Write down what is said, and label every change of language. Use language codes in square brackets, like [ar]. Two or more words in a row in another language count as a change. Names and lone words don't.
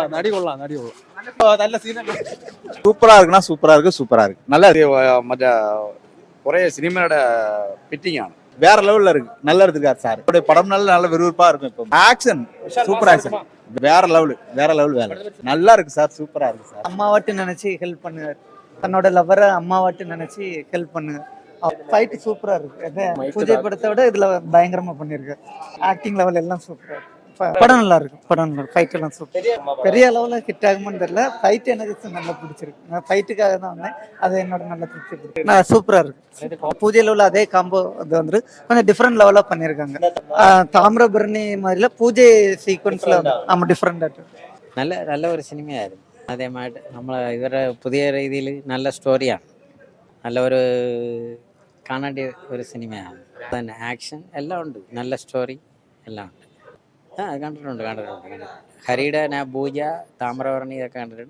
[ml] നടി കൊള്ളാം നല്ല സീനല്ല. [ta] சூப்பரா இருக்குன்னா சூப்பரா இருக்கு நல்லா இருக்கு. [ml] മറ്റേ കുറേ സിനിമയുടെ ഫിറ്റിംഗ് ആണ്. [ta] வேற லெவல்ல இருக்கு. நல்லா எடுத்துருக்காரு சார். அவருடைய படம் நல்ல விறுவிறுப்பா இருக்கும். இப்போ ஆக்ஷன் [en] super action [ta] வேற லெவல் வேலை நல்லா இருக்கு சார். சூப்பரா இருக்கு சார். அம்மாவாட்டு நினைச்சு ஹெல்ப் பண்ணுவார். தன்னோட லவ்வரை அம்மாவாட்டு நினைச்சு ஹெல்ப் பண்ணுங்க. ஃபைட் சூப்பரா இருக்கு. பூஜை படத்தை விட இதுல பயங்கரமா பண்ணிருக்கு. [en] acting level [ta] எல்லாம் சூப்பரா இருக்கு. படம் நல்லா இருக்கு. ஃபைட் எல்லாம் சூப்பர். பெரிய அளவுல ஹிட் ஆகுமான்னு தெரியல. ஃபைட் எனக்கு நல்லா பிடிச்சிருக்கு. நான் ஃபைட்டுக்காக தான் வந்தேன். அது என்னோட நல்ல திருப்தி. நான் சூப்பரா இருக்கு. பூஜையில் உள்ள அதே காம்போ அது வந்து கொஞ்சம் [en] different level [ta] பண்ணியிருக்காங்க. தாமிரபரணி மாதிரில பூஜை சீக்வன்ஸ்ல நம்ம டிஃப்ரெண்டா [ml] നല്ല ഒരു സിനിമയായിരുന്നു. അതേമായിട്ട് നമ്മൾ ഇവരുടെ പുതിയ രീതിയിൽ നല്ല സ്റ്റോറിയാണ്. നല്ല ഒരു കാണേണ്ട ഒരു സിനിമയാണ്. തന്നെ ആക്ഷൻ എല്ലാം ഉണ്ട്. നല്ല സ്റ്റോറി എല്ലാം ഉണ്ട്. കണ്ടിട്ടുണ്ട്. ഹരിയുടെ പൂജ താമ്രവർണ്ണി ഇതൊക്കെ കണ്ടിട്ടുണ്ട്.